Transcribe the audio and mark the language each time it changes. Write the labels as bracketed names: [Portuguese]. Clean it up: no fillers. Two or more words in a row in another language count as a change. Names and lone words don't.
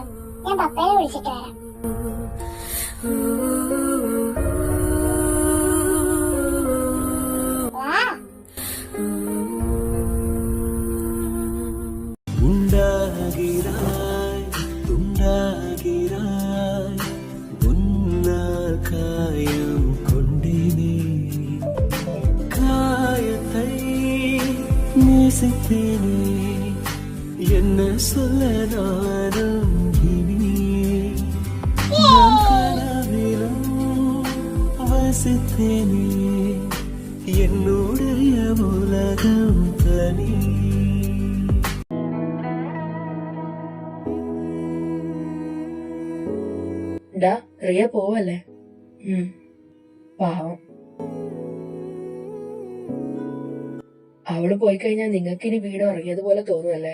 [Malayalam] ഞാൻ പപ്പയെ വിളിച്ചിട്ട് വരാം. വാ. ഉണ്ടാകിരായ് തുണ്ടാകിരായ് ഉന്നാകായം കൊണ്ടിനേ [Tamil] காயத்தை நேசித்தேனே என்ன சொல்ல நானும் இனி நான் கனவிலும் வசித்தேனே என்னுடைய உலகம் தனி [Malayalam] ഡാ റിയ പോവല്ലേ? പാവം. അവള് പോയി കഴിഞ്ഞാൽ നിങ്ങൾക്ക് ഇനി വീട് ഉറങ്ങിയതുപോലെ തോന്നുമല്ലേ?